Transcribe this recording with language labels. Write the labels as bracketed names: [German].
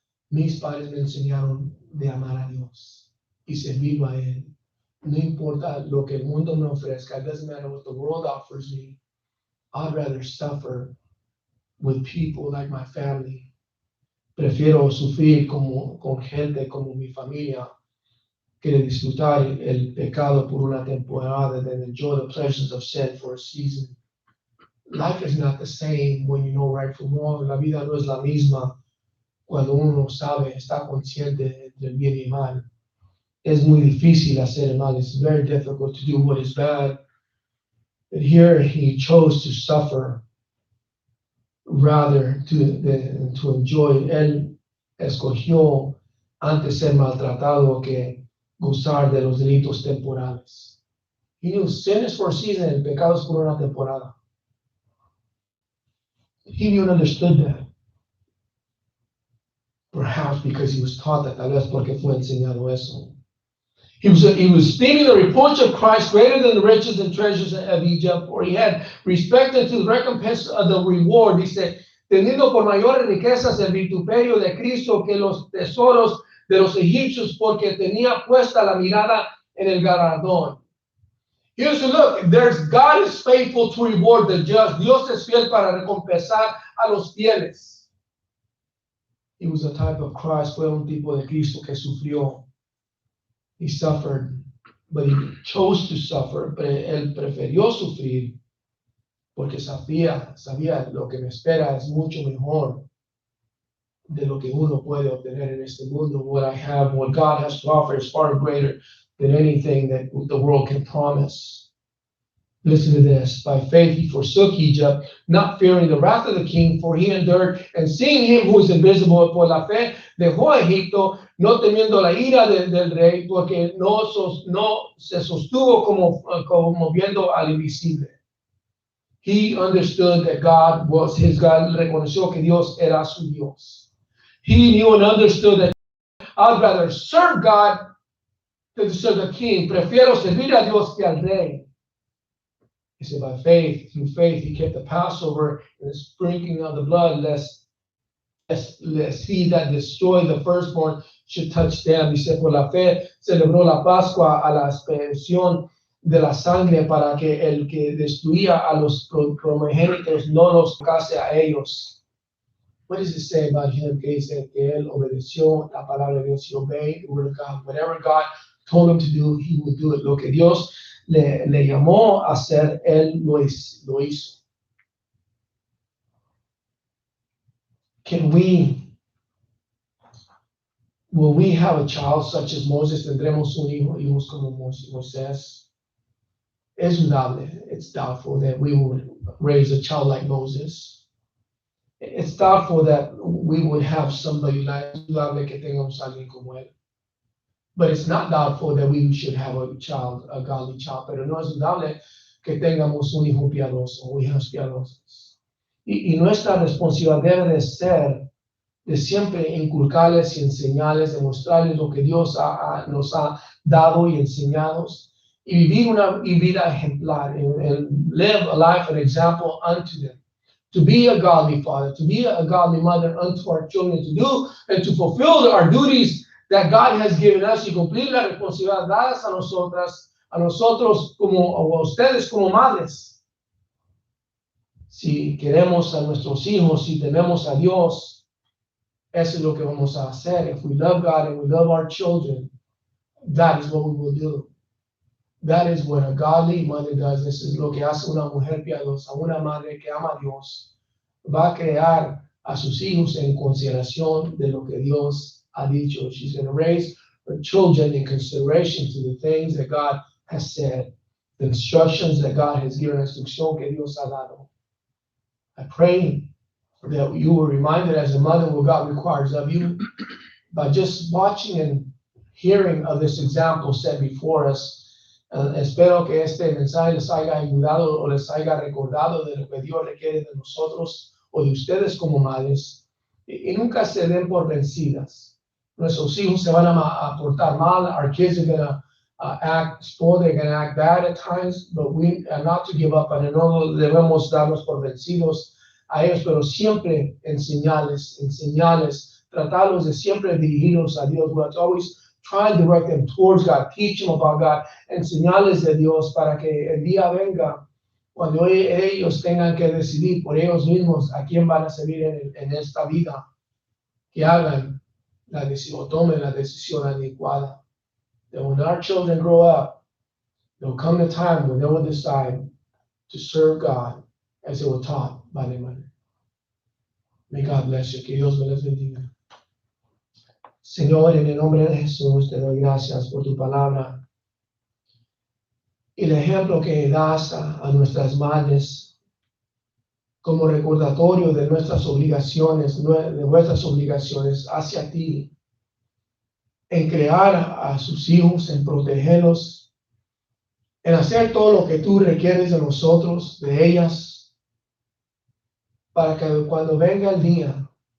[Spanish] Mis padres me enseñaron de amar a Dios y servirlo a Él. No importa lo que el mundo me ofrezca. [English] It doesn't matter what the world offers me. I'd rather suffer with people like my family. [Spanish] Prefiero sufrir con gente como mi familia que de disfrutar el pecado por una temporada [English] than enjoy the pleasures of sin for a season. Life is not the same when you know right from wrong. [Spanish] La vida no es la misma cuando uno sabe, está consciente del bien y mal. Es muy difícil hacer el mal. [English] It's very difficult to do what is bad. But here he chose to suffer rather to enjoy. [Spanish] Él escogió antes ser maltratado que gozar de los delitos temporales. [English] He knew sin is for a season, [Spanish] el pecado es por una temporada. [English] He knew and understood that. Perhaps because he was taught that, [Spanish] tal vez porque fue enseñado eso. [English] He was esteeming the reproach of Christ greater than the riches and treasures of Egypt, for he had respected to the recompense of the reward. [Spanish] Dice, teniendo por mayores riquezas el vituperio de Cristo que los tesoros de los egipcios, porque tenía puesta la mirada en el galardón. [English] Here's a look. God is faithful to reward the just. [Spanish] Dios es fiel para recompensar a los fieles. [English] He was a type of Christ. [Spanish] Fue un tipo de Cristo que sufrió. [English] He suffered, but he chose to suffer. [Spanish] Él prefirió sufrir porque sabía lo que me espera es mucho mejor de lo que uno puede obtener en este mundo. [English] What God has to offer is far greater than anything that the world can promise. Listen to this. By faith he forsook Egypt, not fearing the wrath of the king, for he endured, and seeing him who is invisible. [Spanish] Por la fe dejó a Egipto, no temiendo la ira del rey, porque no se sostuvo como viendo al invisible. [English] He understood that God was his God. [Spanish] Reconoció que Dios era su Dios. [English] He knew and understood that I'd rather serve God than to serve the king. [Spanish] Prefiero servir a Dios que al rey. [English] He said, by faith, through faith, he kept the Passover and the sprinkling of the blood, lest he that destroyed the firstborn should touch them. [Spanish] Dice, por la fe celebró la Pascua a la expiación de la sangre para que el que destruía a los primogénitos no los tocase a ellos. [English] What does it say about him? [Spanish] Que dice que él obedeció la palabra de Dios. [English] He obeyed the word of God. Whatever God told him to do, he would do it. [Spanish] Lo que Dios le llamó a hacer, él lo hizo. [English] Will we have a child such as Moses? [Spanish] ¿Tendremos un hijos como Moisés? Es dudable. [English] It's doubtful that we would raise a child like Moses. It's doubtful that we would have somebody like, [Spanish] dudable que tengamos alguien como él. [English] But it's not doubtful that we should have a godly child. [Spanish] Pero no es dudable que tengamos un hijo piadoso o hijas piadosas. Y nuestra responsabilidad debe de ser de siempre inculcarles y enseñarles, demostrarles lo que Dios nos ha dado y enseñado. Y vivir una vida ejemplar. [English] And live a life, an example unto them. To be a godly father, to be a godly mother unto our children, to do and to fulfill our duties that God has given us [Spanish] y cumplir las responsabilidades a nosotros como a ustedes como madres. Si queremos a nuestros hijos, si tememos a Dios, eso es lo que vamos a hacer. [English] If we love God and we love our children, that is what we will do. That is what a godly mother does. [Spanish] Eso es lo que hace una mujer piadosa, una madre que ama a Dios. Va a crear a sus hijos en consideración de lo que Dios ha dicho. [English] She's going to raise her children in consideration to the things that God has said, the instructions that God has given, [Spanish] instrucción que Dios ha dado. [English] I pray that you were reminded as a mother what God requires of you by just watching and hearing of this example set before us. [Spanish] Espero que este mensaje les haya ayudado o les haya recordado de lo que Dios requiere de nosotros o de ustedes como madres. Y nunca se den por vencidas. Nuestros hijos se van a portar mal. [English] Our kids are going to act spoiled. They're going to act bad at times. But we are not to give up. And [Spanish] no debemos darnos por vencidos a ellos, pero siempre enseñarles, tratarlos de siempre dirigirlos a Dios. [English] We have to always try and direct them towards God. Teach them about God. [Spanish] Enseñarles de Dios para que el día venga Cuando ellos tengan que decidir por ellos mismos a quién van a servir en esta vida, que hagan la decisión, o tomen la decisión adecuada. [English] That when our children grow up, there'll come a time when they will decide to serve God as they were taught by their mother. May God bless you. [Spanish] Que Dios me les bendiga. Señor, en el nombre de Jesús, te doy gracias por tu palabra y el ejemplo que das a nuestras madres como recordatorio de nuestras obligaciones hacia ti, en crear a sus hijos, en protegerlos, en hacer todo lo que tú requieres de nosotros, de ellas, para que cuando venga el día,